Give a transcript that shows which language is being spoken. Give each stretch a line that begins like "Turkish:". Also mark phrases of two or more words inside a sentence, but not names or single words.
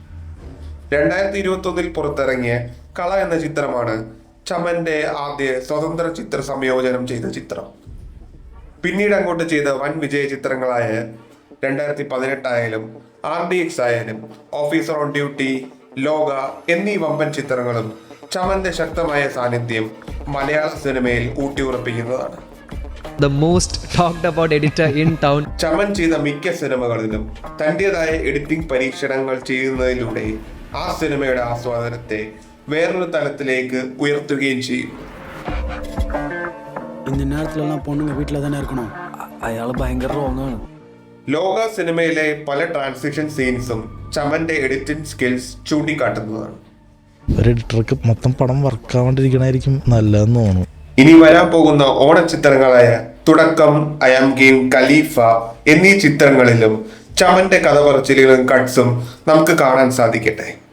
Malayalam: 2021 പുറത്തിറങ്ങിയ കള എന്ന ചിത്രമാണ് ചമന്റെ ആദ്യ സ്വതന്ത്ര ചിത്ര സംയോജനം ചെയ്ത ചിത്രം. പിന്നീട് അങ്ങോട്ട് ചെയ്ത വൻ വിജയ ചിത്രങ്ങളായ 2018 ആയാലും RDX ആയാലും ഓഫീസർ ഓൺ ഡ്യൂട്ടി, ലോക എന്നീ വമ്പൻ ചിത്രങ്ങളും ചമന്റെ ശക്തമായ സാന്നിധ്യം മലയാള സിനിമയിൽ ഊട്ടിയുറപ്പിക്കുന്നതാണ്.
English: The most talked about editor in town.
Malayalam: ചമൻ ചെയ്ത മിക്ക സിനിമകളിലും തന്റേതായ എഡിറ്റിംഗ് പരീക്ഷണങ്ങൾ ചെയ്യുന്നതിലൂടെ ആ സിനിമയുടെ ആസ്വാദനത്തെ വേറൊരു തലത്തിലേക്ക് ഉയർത്തുകയും ചെയ്യും.
Tamil: இந்த நேரத்துலலாம் பொண்ணுங்க வீட்டில் தானே இருக்கணும்.
Malayalam: അയാൾ ഭയങ്കര റോങ് ആണ്. ലോക സിനിമയിലെ പല
English: transition scenes
Malayalam: ചമന്റെ
English: editing skills
Malayalam: ചൂണ്ടിക്കാട്ടുന്നതാണ്. ഒരു എഡിറ്റർക്ക് മൊത്തം പടം വർക്കാവാണ്ടിരിക്കണായിരിക്കും നല്ലതെന്ന് തോന്നുന്നു. ഇനി വരാൻ പോകുന്ന ഓണച്ചിത്രങ്ങളായ തുടക്കം, ഐ ആം ഗെയിം, ഖലീഫ എന്നീ ചിത്രങ്ങളിലും ചമന്റെ കഥ പറച്ചിലുകളും കട്ട്സും നമുക്ക് കാണാൻ സാധിക്കട്ടെ.